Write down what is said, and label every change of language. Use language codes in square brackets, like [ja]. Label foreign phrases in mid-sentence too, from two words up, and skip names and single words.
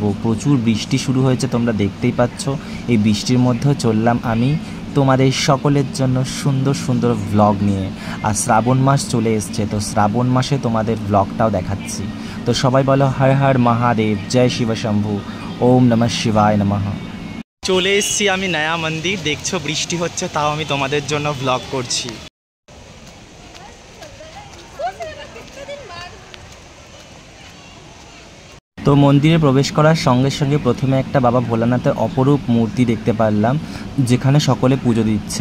[bn] প্রচুর বৃষ্টি শুরু হয়েছে, তোমরা দেখতেই পাচ্ছ। এই বৃষ্টির মধ্যেও চললাম আমি তোমাদের সকলের জন্য সুন্দর সুন্দর ভ্লগ নিয়ে। আর শ্রাবণ মাস চলে এসছে, তো শ্রাবণ মাসে তোমাদের ভ্লগটাও দেখাচ্ছি। তো সবাই বলো হর হর মহাদেব, জয় শিব শম্ভু, [sa] ওম নমঃ শিবায় নমঃ। [bn] চলে এসেছি আমি নয়া মন্দির। দেখছো বৃষ্টি হচ্ছে, তাও আমি তোমাদের জন্য ভ্লগ করছি। তো মন্দিরে প্রবেশ করার সঙ্গে সঙ্গে প্রথমে একটা বাবা ভোলানাথের অপরূপ মূর্তি দেখতে পারলাম, যেখানে সকলে পুজো দিচ্ছে।